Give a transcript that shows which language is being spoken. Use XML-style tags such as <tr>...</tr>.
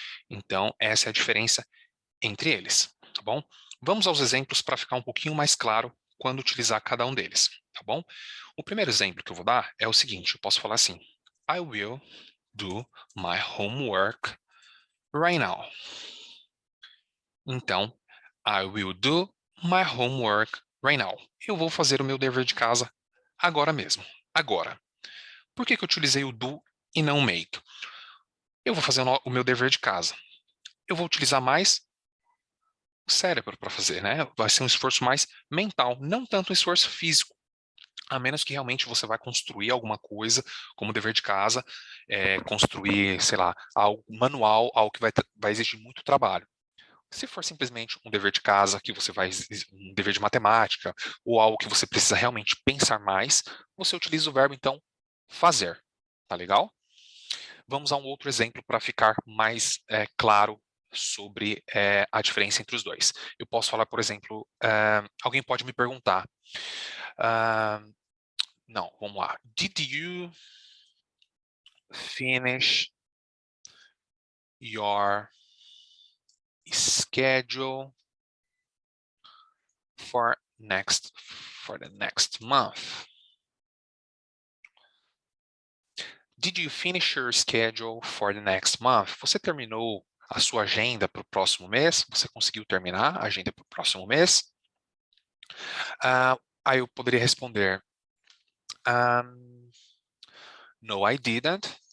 <pt>Então, essa é a diferença entre eles, tá bom? Vamos aos exemplos para ficar um pouquinho mais claro quando utilizar cada um deles, tá bom? O primeiro exemplo que eu vou dar é o seguinte, eu posso falar assim,</pt> <en>I will do my homework right now.</en> <pt>Então,</pt> <en>I will do my homework right now.</en> <pt>Eu vou fazer o meu dever de casa agora mesmo. Agora. Por que eu utilizei o do e não o make? Eu vou fazer o meu dever de casa. Eu vou utilizar mais o cérebro para fazer, né? Vai ser um esforço mais mental, não tanto um esforço físico. A menos que realmente você vai construir alguma coisa como dever de casa, construir, sei lá, algo manual, algo que vai exigir muito trabalho. Se for simplesmente um dever de casa, que você vai, um dever de matemática, ou algo que você precisa realmente pensar mais, você utiliza o verbo, então, fazer. Tá legal? Vamos a um outro exemplo para ficar mais claro sobre a diferença entre os dois. Eu posso falar, por exemplo, alguém pode me perguntar, não, vamos lá.</pt> <en>Did you finish your schedule for the next month? Did you finish your schedule for the next month?</en> <pt>Você terminou a sua agenda para o próximo mês? Você conseguiu terminar a agenda para o próximo mês? Aí eu poderia responder,</pt> <en>no, I didn't.</en>